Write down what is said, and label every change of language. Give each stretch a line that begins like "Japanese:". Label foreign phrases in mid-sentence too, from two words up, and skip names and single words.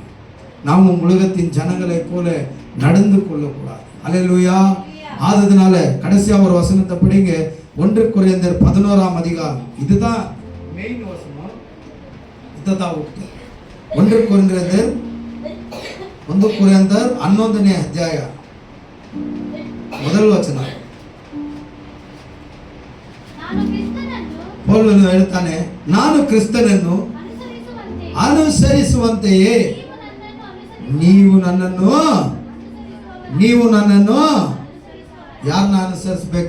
Tamil: நாமும் உலகத்தின் ஜனங்களை போல நடந்து கொள்ளக்கூடாது. அல்லேலூயா. ஆததுனால கடைசியா ஒரு வசனத்தை படிங்க. 1 கொரிந்தியர் 11ஆம் அதிகாரம். இதுதான் மெயின் வசனம். இதுதான் 1 கொரிந்தியர்
Kannada: 11ನೇ ಅಧ್ಯಾಯ ಮೊದಲ ವಚನ. ಪೌಲನು ಹೇಳ್ತಾನೆ, ನಾನು ಕ್ರಿಸ್ತನನ್ನು ಅನುಸರಿಸುವಂತೆಯೇ ನೀವು ನನ್ನನ್ನು ಯಾರನ್ನ ಅನುಸರಿಸಬೇಕು?